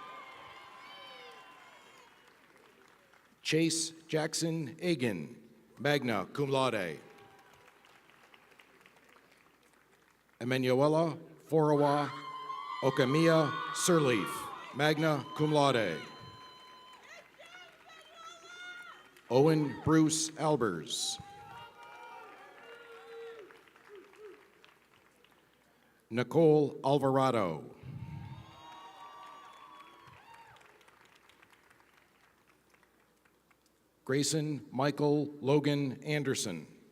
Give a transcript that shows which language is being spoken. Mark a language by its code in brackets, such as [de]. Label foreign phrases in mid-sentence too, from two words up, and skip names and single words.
[en] Chase Jackson Agan, [la] magna cum laude. [en] Emanuela Forowa Okamiya Sirleaf, [la] magna cum laude. [en] Owen Bruce Albers. Nicole Alvarado. Grayson Michael Logan Anderson.